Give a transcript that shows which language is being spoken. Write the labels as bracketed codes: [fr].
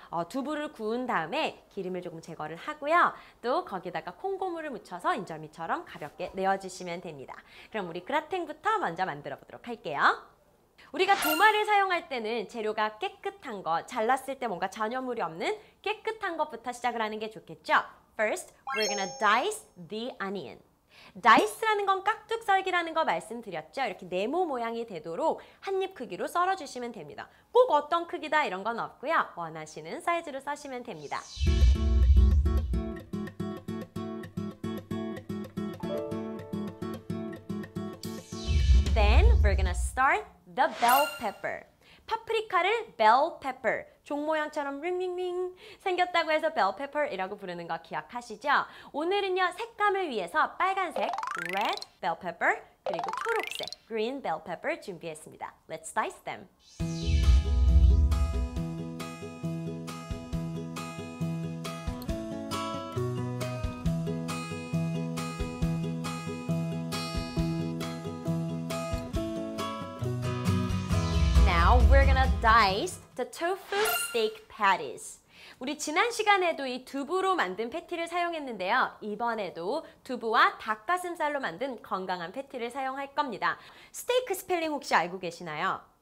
[ko] 두부를 구운 다음에 기름을 조금 제거를 하고요. 또 거기다가 콩고물을 묻혀서 인절미처럼 가볍게 내어주시면 됩니다. 그럼 우리 그라탱부터 먼저 만들어 보도록 할게요. 우리가 도마를 사용할 때는 재료가 깨끗한 거, 잘랐을 때 뭔가 잔여물이 없는 깨끗한 것부터 시작을 하는 게 좋겠죠? [en] First, we're gonna dice the onion. [ko] dice라는 건 깍둑 썰기라는 거 말씀드렸죠? 이렇게 네모 모양이 되도록 한 입 크기로 썰어주시면 됩니다. 꼭 어떤 크기다 이런 건 없고요. 원하시는 사이즈로 써시면 됩니다. [en] Then we're gonna start the bell pepper. [ko] 파프리카를 bell pepper, 종 모양처럼 링링링 생겼다고 해서 bell pepper이라고 부르는 거 기억하시죠? 오늘은요 색감을 위해서 빨간색 red bell pepper 그리고 초록색 green bell pepper 준비했습니다. [en] Let's dice them. Now we're gonna dice the tofu steak patties. [ko] 우리 지난 시간에도 이 두부로 만든 패티를 사용했는데요. 이번에도 두부와 닭가슴살로 만든 건강한 패티를 사용할 겁니다. 스테이크 스펠링 혹시 알고 계시나요?